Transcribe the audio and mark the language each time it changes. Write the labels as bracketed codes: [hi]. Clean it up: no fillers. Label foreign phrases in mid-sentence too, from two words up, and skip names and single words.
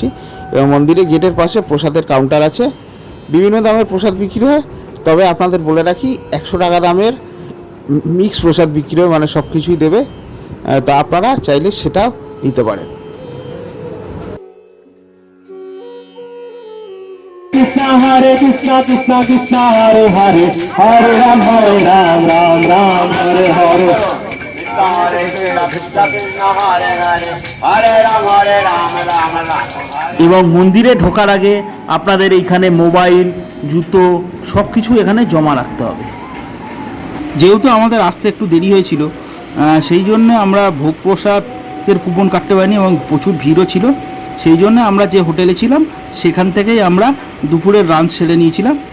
[bn] এবং মন্দিরের গেটের পাশে প্রসাদের কাউন্টার আছে, বিভিন্ন দামের প্রসাদ বিক্রি হয়। তবে আপনাদের বলে রাখি, 100 টাকা দামের মিক্স প্রসাদ বিক্রি হয়, মানে সব কিছুই দেবে। তা আপনারা চাইলে সেটাও নিতে পারেন। [sa] Hare Krishna Krishna Krishna Hare Hare Hare Ram Ram Ram Hare Hare Hare Krishna Krishna Krishna Hare Hare Hare Ram Ram Ram [bn] এবং মন্দিরে ঢোকার আগে আপনাদের এইখানে মোবাইল, জুতো সব কিছু এখানে জমা রাখতে হবে। যেহেতু আমাদের আসতে একটু দেরি হয়েছিল, সেই জন্য আমরা ভোগ প্রসাদের কুপন কাটতে পারিনি এবং প্রচুর ভিড়ও ছিল। সেই জন্য আমরা যে হোটেলে ছিলাম সেখান থেকেই আমরা দুপুরের লাঞ্চ সেরে নিয়েছিলাম।